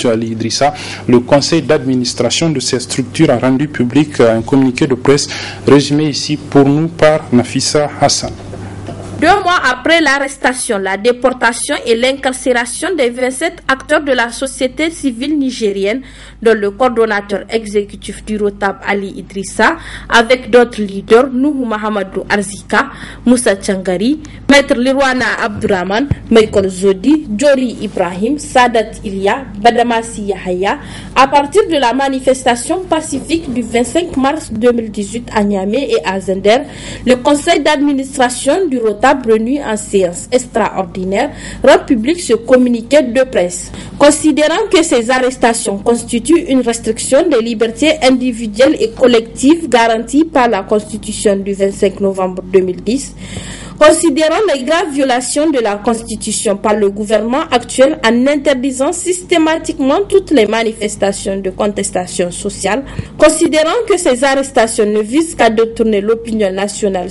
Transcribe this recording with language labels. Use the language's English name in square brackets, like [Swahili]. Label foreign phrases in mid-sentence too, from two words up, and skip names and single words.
[French] Ali Idrissa, le conseil d'administration de ces structures a rendu public un communiqué de presse résumé ici pour nous par Nafissa Hassan. 2 mois après l'arrestation, la déportation et l'incarcération des 27 acteurs de la société civile nigérienne, dont le coordonnateur exécutif du ROTAB Ali Idrissa, avec d'autres leaders, Nuhu Mahamadou Arzika, Moussa Tchangari, Maître Lirwana Abdurrahman, Michael Zodi, Jori Ibrahim, Sadat Ilia, Badamasi Yahaya, à partir de la manifestation pacifique du 25 mars 2018 à Niamey et à Zender, le conseil d'administration du ROTAB réuni en séance extraordinaire rend public ce communiqué de presse. Considérant que ces arrestations constituent une restriction des libertés individuelles et collectives garanties par la Constitution du 25 novembre 2010, considérant les graves violations de la Constitution par le gouvernement actuel en interdisant systématiquement toutes les manifestations de contestation sociale, considérant que ces arrestations ne visent qu'à détourner l'opinion nationale